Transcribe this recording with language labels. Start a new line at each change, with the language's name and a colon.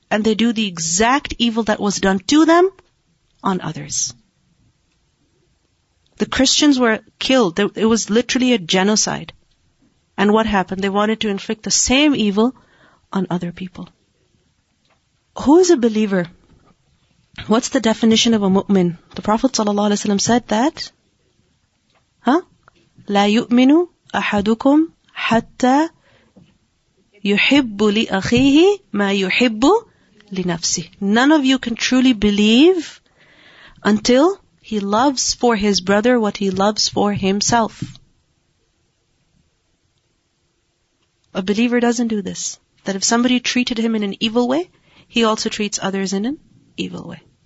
English: And they do the exact evil that was done to them on others. The Christians were killed. It was literally a genocide. And what happened? They wanted to inflict the same evil on other people. Who is a believer? What's the definition of a mu'min? The Prophet ﷺ said that,
Arabic: لا يؤمن أحدكم حتى يحب لأخيه ما يحب لنفسه.
English: None of you can truly believe until he loves for his brother what he loves for himself. A believer doesn't do this. That if somebody treated him in an evil way, he also treats others in an evil way.